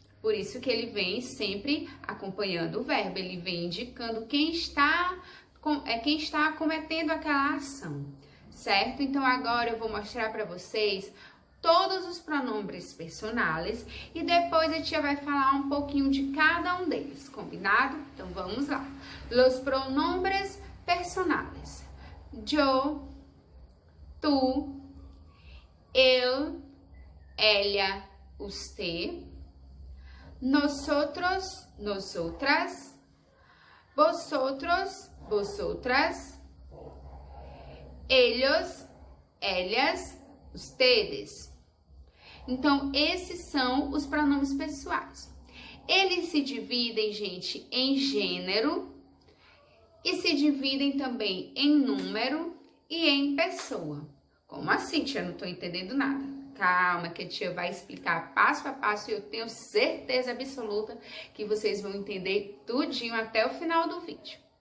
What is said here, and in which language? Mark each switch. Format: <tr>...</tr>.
<pt>Por isso que ele vem sempre acompanhando o verbo, ele vem indicando quem está cometendo aquela ação. Certo? Então, agora eu vou mostrar para vocês todos os</pt> <es>pronombres personales</es> <pt>e depois a tia vai falar um pouquinho de cada um deles, combinado? Então, vamos lá.</pt> <es>Los pronombres personales. Yo, tú, él, ella, usted, nosotros, nosotras, vosotros, vosotras, ellos, ellas, ustedes.</es> <pt>Então, esses são os pronomes pessoais. Eles se dividem, gente, em gênero e se dividem também em número e em pessoa. Como assim, tia? Não estou entendendo nada. Calma, que a tia vai explicar passo a passo e eu tenho certeza absoluta que vocês vão entender tudinho até o final do vídeo.</pt>